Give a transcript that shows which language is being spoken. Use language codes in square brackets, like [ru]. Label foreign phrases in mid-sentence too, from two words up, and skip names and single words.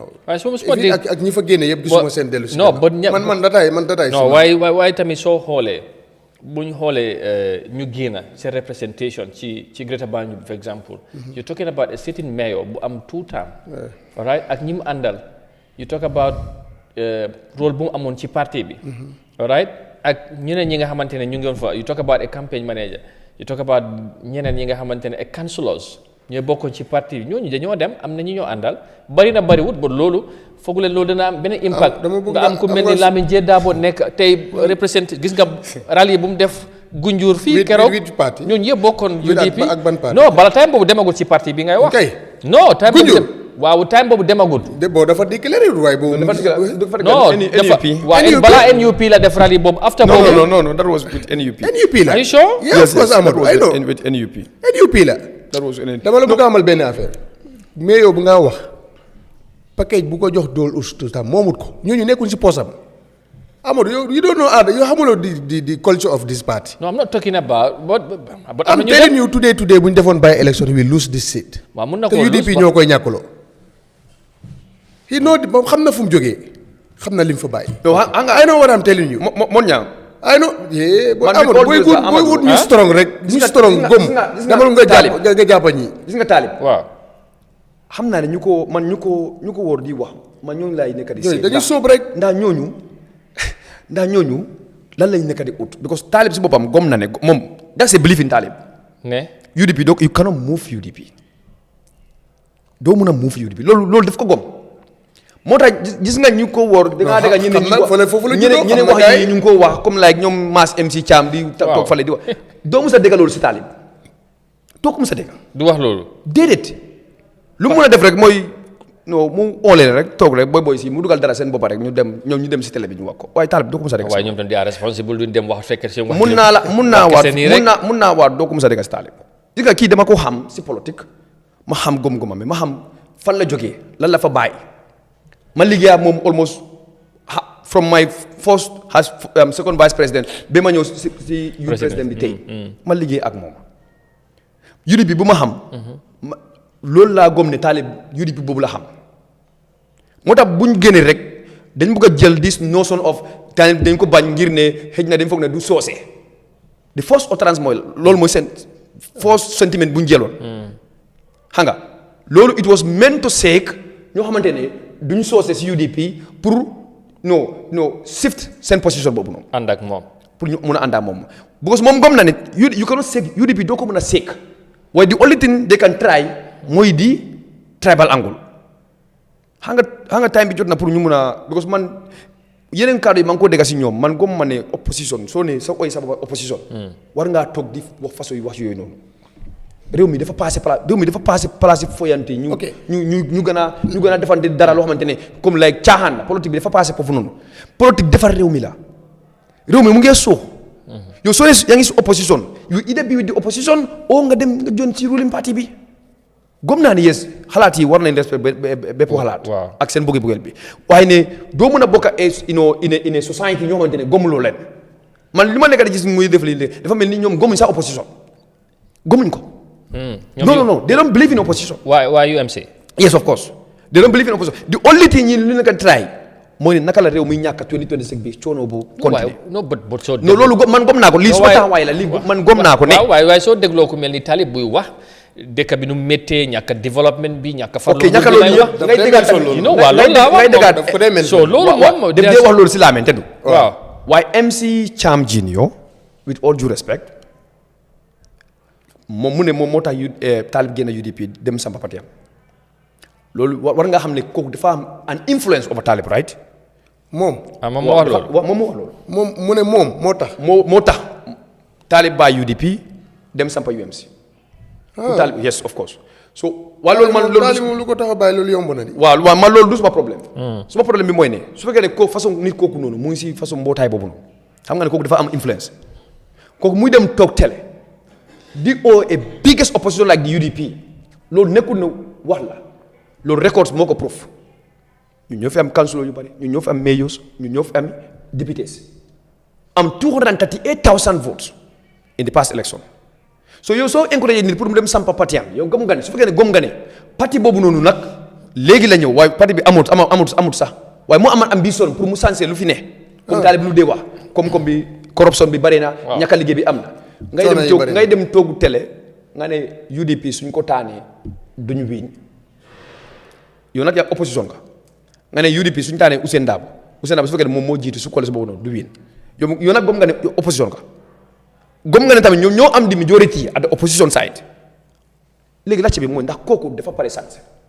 [wo] waaye su ma dégg ak ñi fa génne yëpp gisuma seen dellu si non man dataay non waaye tamit soo xoolee bu ñu xoolee ñu génn seen représentation ci Greater Banjul [en] for example you talking about a sitting mayor [wo] bu am [en] 2 term right [wo] ak ñi mu àndal you [en] talk about [wo] rôle bu mu amoon ci parti bi right ak ñeneen ñi nga xamante ne ñu ngi woon fa [en] you talk about a campaign manager you talk about [wo] ñeneen ñi nga xamante ne [en] a councillors [wo] ñooy bokkoon ci parti bi ñooñu dañoo dem am na ñi ñoo àndal bari na bariwut ba loolu foogu leen loolu dana am beneen impact nga am ku mel ni Lamine Jee Daabo nekk tey représenté gis nga rallye bu mu def Gunjur fii keroog ñooñu yëpp bokkoon UDP non bala time boobu demagul ci parti bi ngay wax non time boobu waaw time boobu demagul boo dafa déclaré waaye boobu non dafa waaw balaa NUP la def rallye boobu after boobu [en] no that was with NUP [wo] la [en] are you sure yes Amadou I know with NUP [wo] la dama la bëgg a amal benn affaire mais yow bu nga wax package bu ko jox dool ustam moomut ko ñooñu nekkuñ si poosam Amadou yow [en] you don't know [wo] yow xamuloo [en] the culture of this party. No, I'm not talking about but I'm telling you today [wo] bu ñu defoon [en] by election we lose this seat. [wo] waaw mun na ko te UDP ñoo koy ñàkkuloo. moom xam na fu mu jógee xam na li mu fa bàyyi. [en] I know what I'm telling you. [wo] Mon ñaam. [en] I know [wo] Amadou booy wut ñu strong rek. ñu strong gom demal nga jàppa ñi. gis nga taalib. waaw. xam naa ne ñu ko wóor di wax man ñooñu laay nekk di seet. dañuy sóob rek. ndax ñooñu lan lañ nekk di ut because taalib si boppam gom na ne moom [en] that's a belief in taalib. [wo] ne UDP donc [en] you cannot move UDP [wo] doo mun a move UDP loolu daf ko gom moo tax gis nga ñu ko wóor. da ngaa dégg ñeneen wax yi ñu ngi ko wax comme like ñoom Mass MC Thiam di. toog fale di wax doo mus a dégg loolu si taalib doo ko mus a dégg. du wax loolu. déedéet lu mu mun a def rek mooy non mu oolee rek toog rek booy si mu dugal dara seen bopp rek ñu dem si télé bi ñu wax ko waaye taalib doo ko mus a dégg. waaye ñoom tam di responsible duñ dem wax fekk seen wax. mun naa waat doo ko mus a dégg si taalib. gis nga kii dama ko xam si politique ma xam gom-gomam mi ma xam fan la jógee lan la fa bàyyi ma liggéey ak moom [en] almost from my first second vice president [wo] ba ma ñëw si yu président bi tey ma liggéey ak moom UDP bu ma xam loolu laa gom ne taalib UDP boobu la xam moo tax buñ génnee rek dañ bëgg a jël [en] this notion of taalib [wo] dañ ko bañ ngir ne xëj na dañ foog ne du soose [en] the first utterance [wo] mooy loolu mooy seen [en] first sentiment [wo] bu ñu jëloon xam nga loolu [en] it was meant to sake [wo] ñoo xamante ne duñ soose si UDP pour no shift seen position boobu noonu. ànd ak moom. pour ñu mun a ànd ak moom because moom gom na ne [en] you cannot sake UDP [wo] doo ko mën a sake waaye [en] the only thing they can try [wo] mooy di [en] tribal angle [wo] xam nga time bi jot na pour ñu mun a because man yeneen cadre yi maa ngi ko dégg si ñoom man gom ma ne opposition soo ne sa oy sa opposition. war ngaa toog di wax façon yu wax yooyu noonu. réew mi dafa passé place foyante ñu gën a defante dara loo xamante ne comme like caaxaan la politique bi dafa passé foofu noonu politique defar réew mi la réew mi mu ngee suux yow soo ne yaa ngi si opposition [en] you either be with the opposition [wo] oo nga dem nga jon ci [en] ruling party [wo] bi gom naa ni yes xalaat yi war nañ respect bépp xalaat ak seen bëgg-bëggeel bi waaye ne doo mën a bokk [en] in a society [wo] ñoo xamante ne gomuloo leen man li ma nekk di gis muy def lii dafa mel ni ñoom gomuñ sax opposition gomuñ ko No. [en] They don't believe in opposition. Why UMC? Yes, of course. They don't believe in opposition. The only thing you can try, [wo] moo ne naka la réew mi ñàkk 2026 bi coono bu continuer non but soo non loolu man gom naa ko lii suma taxawaay la lii man gom naa ko ne waaye soo dégloo ku mel ni Talib buy wax dëkk bi nu méttee ñàkk développement bi ñàkk farlu ok ñàkk loolu yëpp ngay déggaat ngay déggaat so loolu moom def dee wax loolu si laamen te du waaw waaye MC Cham Junior [en] with all due respect [wo] moom mu ne moom moo tax Talib génn UDP dem sampa parti am loolu war nga xam ne kooku dafa am [en] an influence over Talib right [wo] moom moom moo wax loolu moom moo wax loolu moom mu ne moom moo tax moo tax Talib bàyyi UDP dem sampa UMC Talib [en] yes of course [wo] so waaye loolu man loolu Talib moom lu ko tax a bàyyi loolu yomb na di waaw man loolu du suma problème suma problème bi mooy ne su fekkee ne kooku façon nit kooku noonu mu ngi si façon mbootaay boobu noonu xam nga ne kooku dafa am influence kooku muy dem toog télé di [en] a biggest opposition like the UDP [wo] loolu nekkul na wax la loolu records moo ko proof ñu ñoo fi am councilor yu bari ñu ñoo fi am mayors ñu ñoo fi am députés am 238,000 votes [en] in the past election [wo] so yow soo encouragé nit pour mu dem sampa parti am yow gëm nga ne su fekkee ne gëm nga ne parti boobu noonu nag léegi la ñëw waaye parti bi amut sax waaye mu amal ambition pour mu sensé lu fi ne comme Talib lu dee wax comme bi corruption bi bari na ñàkk a liggéey bi am na ngay dem toogu télé nga ne UDP suñ ko taanee duñu wiiñ yow nag yaa opposition nga ne UDP suñu taanee Ousainou Darboe su fekkee ne moom moo jiitu su coalition boobu noonu du wiin yow nag gëm nga ne opposition ka gëm nga ne tamit ñoom ñoo am di [en] majority at the opposition side [wo] léegi laajte bi mooy ndax kooku dafa pare sanse